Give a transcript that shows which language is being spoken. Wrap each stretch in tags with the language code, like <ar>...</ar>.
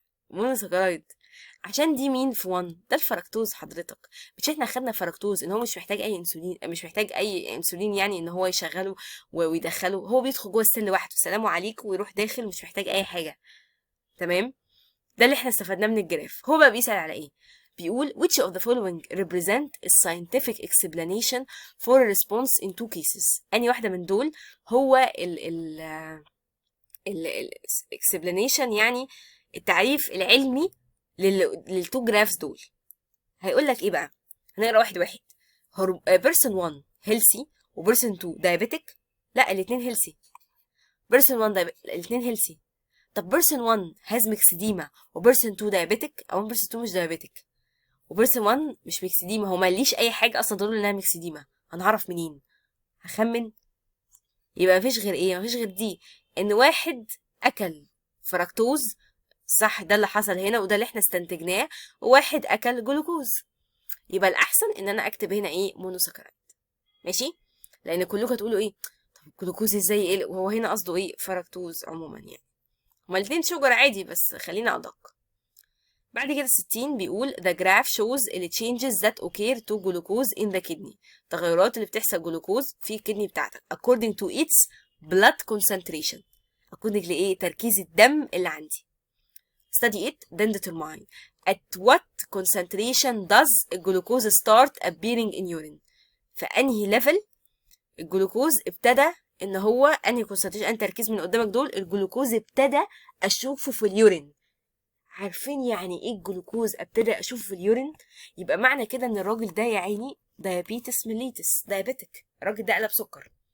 <ar>مونوساكرايد عشان دي مين في 1 ده الفركتوز حضرتك. مش احنا خدنا فركتوز ان هو مش محتاج اي انسولين، مش محتاج اي انسولين يعني ان هو يشغله ويدخله، هو بيدخل جوه السل لوحده، سلام عليكم، ويروح داخل، مش محتاج اي حاجه. تمام. ده اللي احنا استفدناه من الجراف. هو بقى بيسأل على ايه؟ بيقول</ar> <en>which of the following represent a scientific explanation for a response in two cases.</en> <ar>أنهي واحدة من دول هو ال explanation، يعني التعريف العلمي للتو جرافز دول. هيقول لك ايه بقى؟ هنقرا واحد واحد.</ar> <en>person 1 healthy و person 2 diabetic.</en> <ar>لا الاتنين healthy.</ar> <en>person 1 الاتنين healthy.</en> <ar>طب بيرسون 1 هاز ميكسديما وبيرسون 2 دايابيتك، او بيرسون 2 مش دايابيتك وبيرسون 1 مش ميكسديما، هو ماليش اي حاجه اصلا تقول انها ميكسديما، هنعرف منين؟ هخمن. يبقى مفيش غير ايه؟ مفيش غير دي، ان واحد اكل فركتوز، صح، ده اللي حصل هنا وده اللي احنا استنتجناه، وواحد اكل جلوكوز. يبقى الاحسن ان انا اكتب هنا ايه؟ مونوساكرايد، ماشي. لان كلكم هتقولوا ايه؟ طب الجلوكوز ازاي؟ ايه وهو هنا قصده ايه؟ فركتوز عموما يعني. هما الاتنين شوجر عادي، بس خلينا أدق. بعد كده 60 بيقول</ar> <en>the graph shows the changes that occur to glucose in the kidney.</en> <ar>التغيرات اللي بتحصل جلوكوز في الكدني بتاعتك</ar> <en>according to its blood concentration.</en> <ar>according لإيه؟ تركيز الدم اللي عندي.</ar> <en>study it then determine at what concentration does glucose start appearing in urine.</en> <ar>فأنهي level الجلوكوز ابتدى ان هو انهي concentration، انهي تركيز من قدامك دول الجلوكوز ابتدى اشوفه في اليورين. عارفين يعني ايه الجلوكوز ابتدى اشوفه في اليورين؟ يبقى معنى كده ان الراجل ده يا عيني دايابيتس ميليتس، دايابيتك، الراجل ده قلب سكر.</ar>